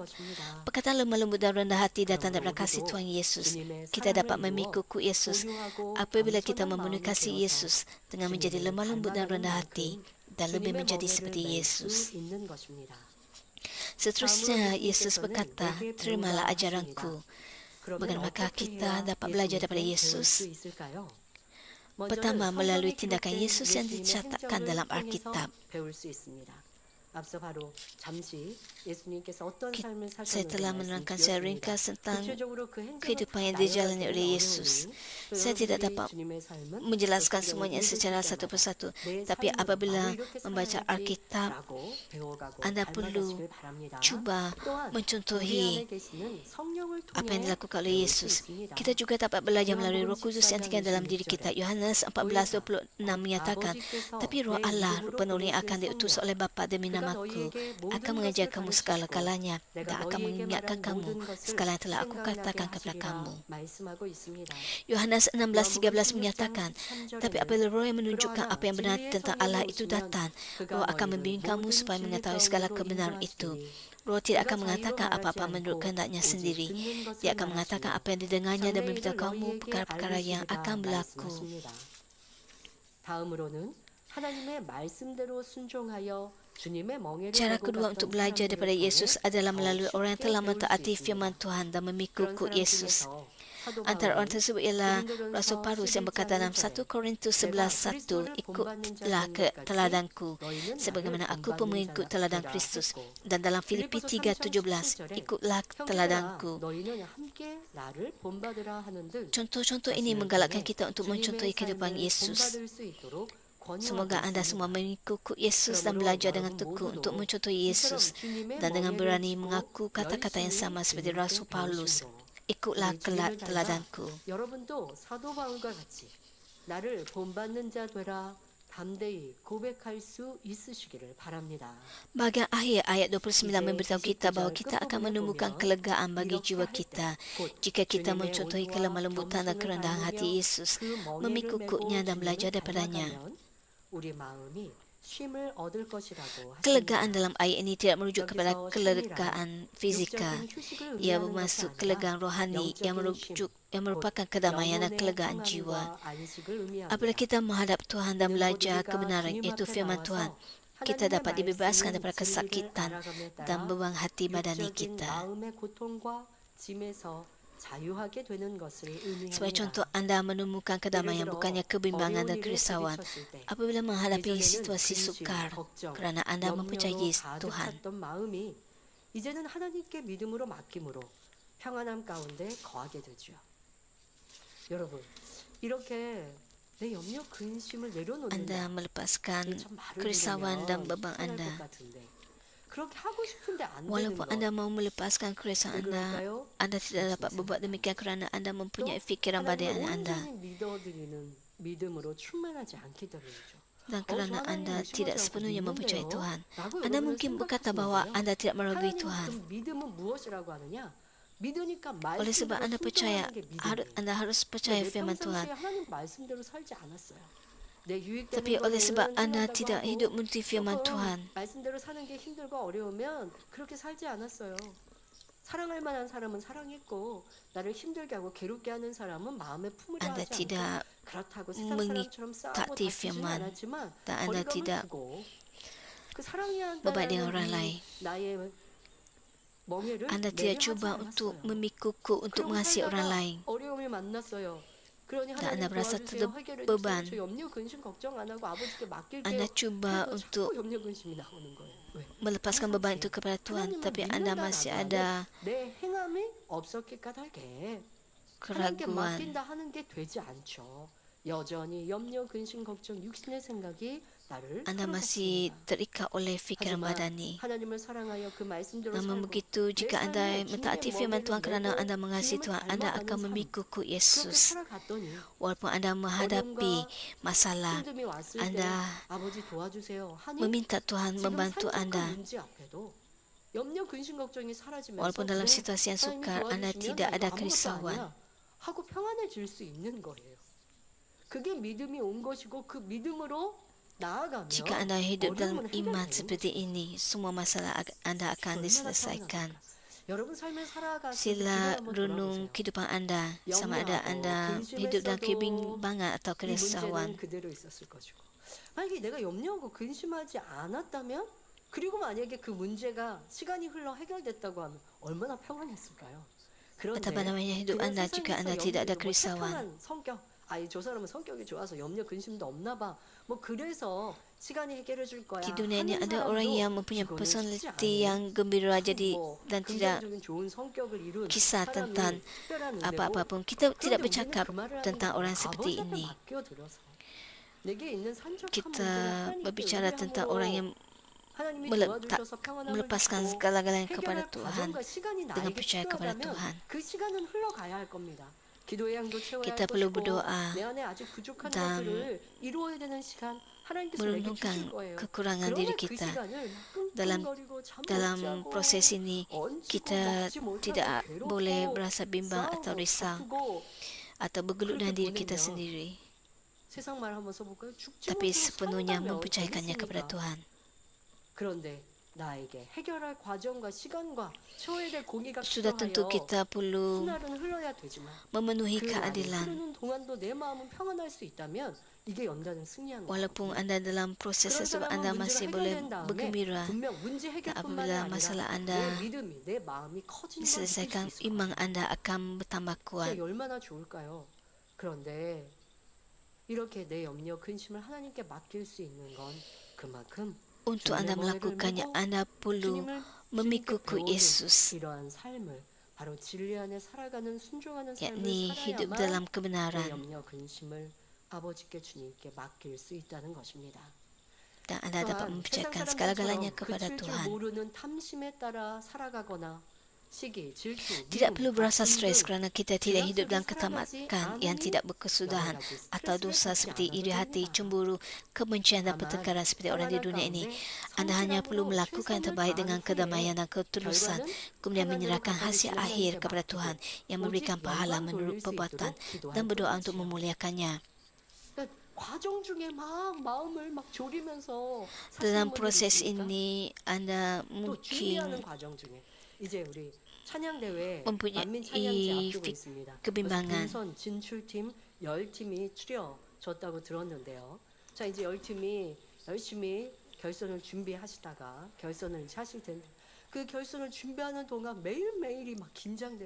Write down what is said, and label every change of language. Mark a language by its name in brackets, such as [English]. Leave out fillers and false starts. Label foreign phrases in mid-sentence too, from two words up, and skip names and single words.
[Malay] Perkataan lemah lembut dan rendah hati datang daripada kasih Tuhan Yesus. Kita dapat memikul kuk Yesus apabila kita memenuhi kasih Yesus dengan menjadi lemah lembut dan rendah hati dan lebih menjadi seperti Yesus. Seterusnya, Yesus berkata, terimalah ajaranku. [Korean] 그러면 [Malay] bagaimanakah [Korean] 어떻게 [Malay] kita [Korean] 해야 [Malay] dapat belajar daripada [Korean] 예수님께 배울 수 [Malay] Yesus? [Korean] 있을까요? [Malay] Pertama, melalui tindakan [Korean] 성경에 [Malay] Yesus yang [Korean] 기록된 [Malay] dicatatkan [Korean] 예수님의 [Malay] dalam [Korean] 행적을 [Malay] Alkitab. [Korean] 통해서 배울 수 있습니다. 앞서 바로 잠시 예수님께서 어떤 삶을 [Malay] Saya telah [Korean] 사셨는지 [Malay] menerangkan secara [Korean] 말씀드렸습니다. [Malay] ringkas tentang [Korean] 구체적으로 그 행적을 [Malay] kehidupan yang [Korean] 나열할 [Malay] dijalani [Korean] 때는 [Malay] oleh Yesus. [Korean] 어려우니 또 [Malay] Saya tidak [Korean] 여러분들이 [Malay] dapat [Korean] 주님의 삶은 [Malay] menjelaskan [Korean] 그 성경을 [Malay] semuanya [Korean] 읽으실 [Malay] secara [Korean] 때마다 [Malay] satu persatu. [Korean] 내 [Malay] Tapi [Korean] 삶은 [Malay] apabila [Korean] 나도 이렇게 [Malay] membaca Alkitab, [Korean] 살아야지라고 배워가고 [Malay] Anda perlu [Korean] 닮아가시길 바랍니다. [Malay] cuba [Korean] 또한 우리 [Malay] mencontohi [Korean] 안에 계시는 성령을 [Malay] apa yang [Korean] 통해 [Malay] dilakukan oleh [Korean] 배울 수 [Malay] Yesus. [Korean] 있습니다. [Malay] Kita juga dapat belajar melalui Roh Kudus yang tinggal dalam diri kita. Yohanes 14:26 menyatakan, "Tapi Roh Allah, penolong yang akan diutus oleh Bapa demi namaku, akan mengajar kamu segala-galanya dan akan mengingatkan kamu segala yang telah aku katakan kepada kamu." Yohanes 16:13 menyatakan, "Tapi apabila Roh yang menunjukkan apa yang benar tentang Allah itu datang, Roh akan membimbing kamu supaya mengetahui segala kebenaran itu. Roh tidak akan mengatakan apa-apa menurut kehendaknya sendiri. Dia akan mengatakan apa yang didengarnya dan memberitahu kamu perkara-perkara yang akan berlaku." [Korean] 다음으로는 하나님의 말씀대로 순종하여 주님의 멍에를 [Malay] Cara [Korean] 메고 [Malay] kedua [Korean] 갔던 [Malay] untuk belajar daripada [Korean] 사람들을 [Malay] Yesus [Korean] 통해 [Malay] adalah [Korean] 더 [Malay] melalui orang yang [Korean] 쉽게 [Malay] telah [Korean] 배울 수 [Malay] mentaati [Korean] 있습니다. [Malay] firman Tuhan dan [Korean] 그런 [Malay] mengikut [Korean] 사람 [Malay] Yesus. [Korean] 중에서 사도 [Malay] Antara orang [Korean] 바울은 [Malay] tersebut ialah [Korean] 고린도전서 [Malay] Rasul Paulus yang berkata dalam 1 Korintus 11:1, "Ikutlah ke teladanku, sebagaimana aku pun mengikut teladan Kristus." Dan dalam Filipi 3:17, "Ikutlah teladanku." [Korean] 너희는 함께 나를 본받으라 하는 등 [Malay] Contoh-contoh ini menggalakkan kita untuk mencontohi kehidupan Yesus. Semoga anda semua mengikut Yesus dan belajar dengan tekun untuk mencontohi Yesus dan dengan berani mengaku kata-kata yang sama seperti Rasul Paulus, "Ikutlah teladanku." [Korean] 여러분도 사도 바울과 같이 나를 본받는 자 되라 담대히 고백할 수 있으시기를 바랍니다. [Malay] Bahagian akhir ayat 29 memberitahu kita bahawa kita akan menemukan kelegaan bagi jiwa kita jika kita mencontohi kelemah lembutan dan kerendahan hati Yesus, memikutnya dan belajar daripadanya. [Korean] 우리 마음이 쉼을 얻을 것이라고 [Malay] Kelegaan dalam ayat ini tidak merujuk kepada kelegaan fizikal. Ia bermaksud kelegaan rohani yang merupakan kedamaian dan kelegaan jiwa. Apabila kita menghadap Tuhan dan belajar kebenaran, iaitu firman Tuhan, kita dapat dibebaskan daripada kesakitan dan beban hati badani kita. Sebagai contoh, anda menemukan kedamaian bukannya kebimbangan dan kerisauan apabila menghadapi situasi sukar kerana anda mempercayai Tuhan. [Korean] 이제는 하나님께 믿음으로 맡김으로 평안함 가운데 거하게 되죠. 여러분, 이렇게 내 염려 근심을 내려놓는 [Malay] Anda melepaskan kerisauan dan beban anda. Walaupun anda mau melepaskan kerisauan anda, anda tidak dapat berbuat demikian kerana anda mempunyai fikiran badan anda. Dan kerana anda tidak sepenuhnya mempercayai Tuhan, anda mungkin berkata bahawa anda tidak meragui Tuhan. Oleh sebab anda percaya, anda harus percaya firman Tuhan. Tapi oleh sebab anda tidak hidup menurut firman Tuhan, [Korean] 말씀대로 사는 게 힘들고 어려우면 그렇게 살지 않았어요. 사랑할 만한 사람은 사랑했고 나를 힘들게 하고 괴롭게 하는 사람은 마음에 품으려 [Malay] anda [Korean] 하지 않고 [Malay] tidak [Korean] 그렇다고 세상 사람처럼 싸우고 [Malay] mengikati [Korean] 다투지는 [Malay] firman [Korean] 않았지만 [Malay] dan anda [Korean] 거리감을 [Malay] tidak [Korean] 두고 그 사랑해야 [Malay] berbaik dengan orang [Korean] 한다는 [Malay] lain. [Korean] 나의 멍에를 [Malay] Anda tidak cuba untuk memikukku untuk mengasihi orang lain. [Korean] 어려움을 만났어요. 그러니 [Malay] Dan anda [Korean] 하나님 [Malay] merasa [Korean] 도와주세요. 해결해 [Malay] terbeban. [Korean] 주세요. 저 염려 근심 걱정 안 하고 아버지께 맡길게요. [Malay] Anda cuba [Korean] 그래도 [Malay] untuk [Korean] 자꾸 염려 근심이 나오는 거예요. 왜? [Malay] melepaskan beban itu kepada Tuhan, tapi anda masih ada [Korean] 내 행함이 없었기 까닭에 하나님께 [Malay] keraguan. [Korean] 맡긴다 하는 게 되지 않죠. 여전히 염려 근심 걱정 육신의 생각이 나를 [Malay] Anda masih terikat oleh fikiran badani. [Korean] 하나님을 사랑하여 그 말씀대로 [Malay] Namun [Korean] 살고 [Malay] begitu, jika anda mentaati firman Tuhan kerana anda mengasihi Tuhan, anda akan memikul [Korean] 그렇게 [Malay] Yesus. [Korean] 살아갔더니 [Malay] Walaupun anda menghadapi masalah, [Korean] 힘듦이 왔을 때 [Malay] anda [Korean] 아버지 도와주세요 하니 [Malay] meminta Tuhan [Korean] 지금 [Malay] membantu [Korean] 산적한 [Malay] anda. [Korean] 문제 앞에도 염려 근심 걱정이 사라지면서 [Malay] Walaupun dalam [Korean] 네, [Malay] situasi yang [Korean] 하나님 [Malay] sukar, anda [Korean] 도와주시면 [Malay] tidak [Korean] 나 [Malay] ada [Korean] 아무것도 [Malay] kerisauan. [Korean] 아니야 하고 평안해질 수 있는 거예요. 그게 믿음이 온 것이고 그 믿음으로 나아가면 [Malay] Jika anda hidup dalam [Korean] 어려움은 [Malay] iman [Korean] 해결되는 [Malay] seperti ini, semua masalah anda akan diselesaikan. [Korean] 여러분 삶을 살아가시는 [Malay] Sila [Korean] 한번 [Malay] renung [Korean] 돌아보세요. [Malay] kehidupan anda sama ada anda hidup dalam kebimbangan atau [Korean] 이 문제는 [Malay] kerisauan. [Korean] 그대로 있었을 것이고 만약에 내가 염려하고 근심하지 않았다면 그리고 만약에 그 문제가 시간이 흘러 해결됐다고 하면 얼마나 평안했을까요? [Malay] betapa namanya hidup Anda jika Anda tidak ada kerisauan. [Korean] 성격, 아이 저 사람은 성격이 좋아서 염려 근심도 없나 봐. 뭐 그래서 시간이 해결해 줄 거야. [Malay] Di dunia ini [Korean] 하는 [Malay] ada orang [Korean] 사람도 [Malay] yang mempunyai [Korean] 그거는 [Malay] personality [Korean] 쉽지 [Malay] yang gembira jadi [Korean] 뭐 [Malay] dan tidak [Korean] 긍정적인 좋은 성격을 이룬 [Malay] kisah [Korean] 사람이 [Malay] tentang [Korean] 특별한 은혜고, [Malay] apa-apa pun. Kita tidak [Korean] 그런데 [Malay] bercakap [Korean] 우리는 그 말을 하는 [Malay] tentang [Korean] 거야. [Malay] orang seperti [Korean] 아버지한테 [Malay] ini. [Korean] 맡겨들어서. 내게 있는 산적한 [Malay] Kita [Korean] 문제를 하나님께 [Malay] berbicara tentang [Korean] 의뢰함으로 [Malay] orang yang [Korean] 하나님이 [Malay] meletak, [Korean] 도와주셔서 평안함을 [Malay] melepaskan [Korean] 주시고 [Malay] segala-galanya kepada [Korean] 해결할 [Malay] Tuhan [Korean] 과정과 시간이 [Malay] dengan [Korean] 나에게 [Malay] percaya kepada [Korean] 필요하다면 [Malay] Tuhan. [Korean] 그 시간은 흘러가야 할 겁니다. 기도의 양도 채워야 할 [Malay] Kita perlu [Korean] 것이고 [Malay] berdoa [Korean] 내 안에 아직 부족한 [Malay] dan [Korean] 것들을 이루어야 되는 시간 하나님께서 내게 [Malay] merenungkan [Korean] 주실 거예요. [Malay] kekurangan [Korean] 그러나 [Malay] diri [Korean] 그 [Malay] kita. [Korean] 시간을 막 [Malay] Dalam [Korean] 끙끙거리고 잠 못 [Malay] dalam [Korean] 자고 [Malay] proses ini [Korean] 얹히고 [Malay] kita [Korean] 먹지 못하고 [Malay] tidak [Korean] 괴롭고 [Malay] boleh berasa bimbang atau [Korean] 싸우고 [Malay] risau [Korean] 바쁘고 [Malay] atau bergelut dengan [Korean] 그렇게 [Malay] diri kita [Korean] 보내면 [Malay] sendiri, [Korean] 세상 말 한번 써볼까요? 죽지 [Malay] tapi [Korean] 못하고 [Malay] sepenuhnya [Korean] 산다면 [Malay] mempercayakannya kepada [Korean] 재밌으니까. [Malay] Tuhan. [Korean] 그런데 나에게 해결할 과정과 시간과 채워야 될 공의가 [Malay] Sudah tentu [Korean] 필요하여 [Malay] kita perlu [Korean] 수날은 흘러야 되지만 [Malay] memenuhi [Korean] 그 날이 [Malay] keadilan. [Korean] 흐르는 동안도 내 마음은 평안할 수 있다면 이게 연단은 승리하는 [Malay] Walaupun [Korean] 거거든요. [Malay] Anda dalam proses [Korean] 그런 [Malay] tersebut [Korean] 사람은 [Malay] Anda [Korean] 문제를 [Malay] masih boleh [Korean] 해결된 다음에 [Malay] bergembira. [Korean] 분명 문제 해결뿐만이 [Malay] apabila [Korean] 아니라 [Malay] masalah Anda [Korean] 내 믿음이 내 마음이 커지는 걸 느낄 수 [Malay] diselesaikan, [Korean] 있을 [Malay] iman [Korean] 거예요. [Malay] Anda akan bertambah kuat. [Korean] 진짜 얼마나 좋을까요? 그런데 이렇게 내 염려 근심을 하나님께 맡길 수 있는 건 그만큼 [Malay] Untuk [Korean] 주님의 [Malay] Anda [Korean] 머리를 [Malay] melakukannya, [Korean] 메고 [Malay] Anda perlu [Korean] 주님을 [Malay] memikuku [Korean] 배우는 [Malay] Yesus, [Korean] 이러한 삶을 바로 진리 안에 살아가는 순종하는 삶을 [Malay] yakni hidup [Korean] 살아야만 [Malay] dalam [Korean] 내 [Malay] kebenaran, [Korean] 염려 근심을 아버지께 주님께 맡길 수 있다는 것입니다. [Malay] dan Anda dapat [Korean] 또한 [Malay] mempercayakan [Korean] 세상 [Malay] segala-galanya [Korean] 사람들처럼 [Malay] kepada [Korean] 그칠 줄 [Malay] Tuhan. [Korean] 모르는 탐심에 따라 살아가거나 시기, 질투, [Malay] Tidak [Korean] 미움, [Malay] perlu berasa [Korean] 다툼 [Malay] stres [Korean] 등 [Malay] kerana kita tidak [Korean] 죄악 [Malay] hidup [Korean] 속에 [Malay] dalam [Korean] 살아가지 [Malay] ketamakan yang [Korean] 않으니 [Malay] tidak berkesudahan [Korean] 여러 가지 [Malay] atau [Korean] 스트레스를 [Malay] dosa [Korean] 받지 [Malay] seperti [Korean] 않아도 [Malay] iri hati, [Korean] 됩니다. [Malay] cemburu, kebencian dan [Korean] 다만 [Malay] pertengkaran seperti orang di [Korean] 평안한 [Malay] dunia ini. [Korean] 가운데 [Malay] Anda hanya perlu [Korean] 성실함으로 [Malay] melakukan yang [Korean] 최선을 [Malay] terbaik [Korean] 다한 [Malay] dengan [Korean] 후에 [Malay] kedamaian dan ketulusan, [Korean] 결과는 [Malay] kemudian [Korean] 평안대로 [Malay] menyerahkan [Korean] 가까이 [Malay] hasil [Korean] 지는 [Malay] akhir [Korean] 하나님께 [Malay] kepada [Korean] 맡기고 [Malay] Tuhan yang [Korean] 오직 [Malay] memberikan pahala [Korean] 영광 [Malay] menurut [Korean] 돌릴 수 [Malay] perbuatan [Korean] 있도록 기도할 [Malay] dan berdoa untuk [Korean] 뿐이지요. [Malay] memuliakannya. [Korean] 그러니까 과정 중에 막 마음을 막 졸이면서 [Malay] Dalam [Korean] 사시는 분들 [Malay] proses [Korean] 있습니까? [Malay] ini, Anda [Korean] 또 준비하는 [Malay] mungkin [Korean] 과정 중에 이제 우리 찬양 대회 [Malay] mempunyai [Korean] 만민 찬양제 앞두고 있습니다. [Malay] kebimbangan. [Korean] 본선 진출팀 10팀이 추려졌다고 들었는데요. 자 이제 10팀이 열심히 결선을 준비하시다가 결선을 이제 하실 텐데 그 결선을 준비하는 동안 매일매일이 막 긴장돼요.